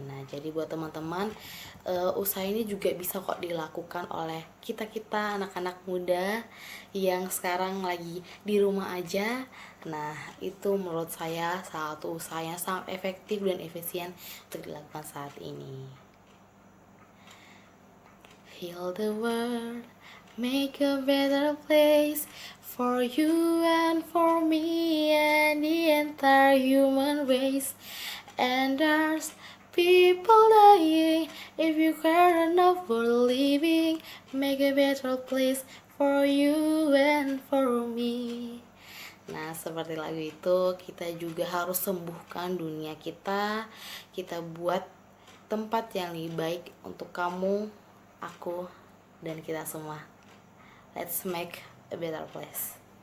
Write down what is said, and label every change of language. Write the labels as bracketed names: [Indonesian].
[Indonesian] Nah, jadi buat teman-teman, usaha ini juga bisa kok dilakukan oleh kita-kita anak-anak muda yang sekarang lagi di rumah aja. Nah, itu menurut saya salah satu usaha yang sangat efektif dan efisien untuk dilakukan saat ini. [English] Heal the world, make a better place for you and for me and the entire human race. And there's people dying. If you care enough for living, make a better place for you and for me. [Indonesian] Nah, seperti lagu itu, kita juga harus sembuhkan dunia kita. Kita buat tempat yang lebih baik untuk kamu, aku, dan kita semua. [English] Let's make a better place.